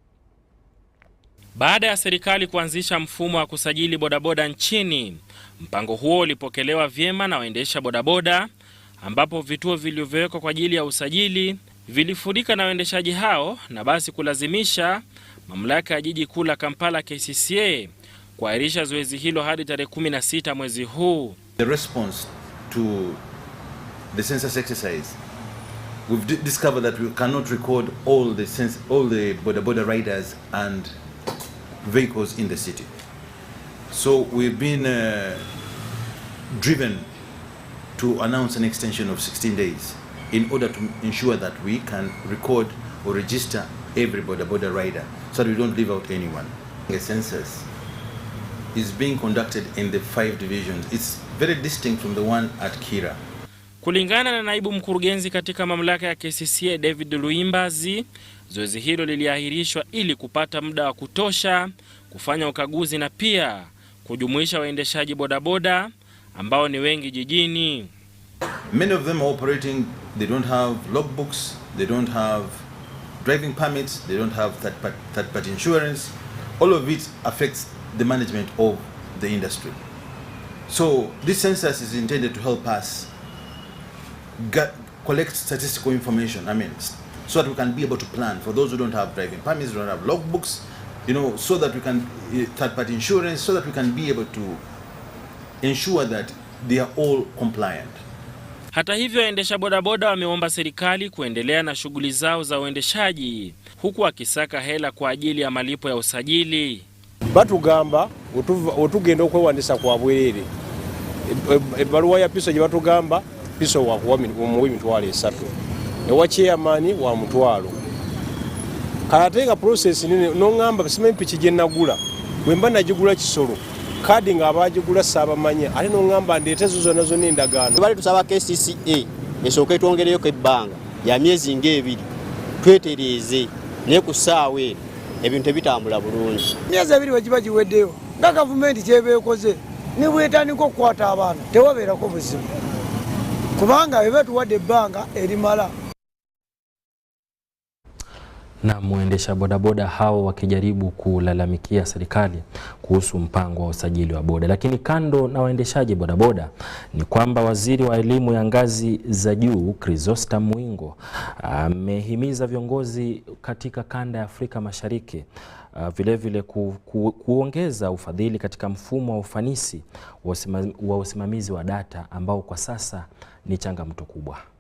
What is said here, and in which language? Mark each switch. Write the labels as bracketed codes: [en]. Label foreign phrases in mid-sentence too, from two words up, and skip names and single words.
[sw] Baada ya serikali kuanzisha mfumo wa kusajili bodaboda nchini, mpango huo ulipokelewa vyema na waendesha bodaboda, ambapo vituo vilivyowekwa kwa ajili ya usajili vilifurika na waendeshaji hao na basi kulazimisha mamlaka ya jiji kuu la Kampala KCCA kuahirisha zoezi hilo hadi tarehe 16 mwezi huu. [en] The response to the census exercise, we've discovered that we cannot record all the bodaboda riders and vehicles in the city. So we've been driven to announce an extension of 16 days in order to ensure that we can record or register every bodaboda rider so that we don't leave out anyone. The census is being conducted in the 5 divisions. It's very distinct from the one at Kira. [sw] Kulingana na naibu mkurugenzi katika mamlaka ya KCCA David Luimbazi, zoezi hilo liliahirishwa ili kupata muda wa kutosha kufanya ukaguzi na pia kujumuisha waendeshaji bodaboda ambao ni wengi jijini. [en] Many of them are operating, they don't have logbooks, they don't have driving permits, they don't have third-party insurance. All of it affects the management of the industry. So this census is intended to help us collect statistical information, so that we can be able to plan for those who don't have driving permits, don't have logbooks, so that we can third-party insurance, so that we can be able to ensure that they are all compliant. [sw] Hata hivyo, waendesha bodaboda wameomba serikali kuendelea na shughuli zao za uendeshaji huku akisaka hela kwa ajili ya malipo ya usajili. [lg] Batugamba otugenda okwewandisa kwa bwerere. Ebaluwa ya piso gye batugamba piso wa kuwa emitwalo 3. Ewa chairman wa mutwalo. Kayatenga process nini nongamba simanyi piki gye nagula. Bwe mba nagigula kisolo. Kadi nga abagigula sabamanyi ate nongamba ndeetezo zonna zonna endagaano. Bali tusaba KCCA esooke twongereyo ebbanga ya myezi ng'ebiri twetereeze ne ku ssaawa ebintu ebitambula bulungi. Myezi 2 wegiba giweddeyo nga gavumenti kyebeekoze ne bwetandika okukwata abaana tewabeerako buzibu kubanga bwe tuwadde ebbanga erimala. [sw] Na muendesha bodaboda hao wakijaribu kulalamikia serikali kuhusu mpango wa usajili wa boda. Lakini kando na waendeshaji bodaboda ni kwamba waziri wa elimu ya ngazi za juu Sadam Muballe amehimiza viongozi katika kanda ya Afrika Mashariki vilevile kuongeza ufadhili katika mfumo wa ufanisi wa usimamizi wa data ambao kwa sasa ni changamoto kubwa.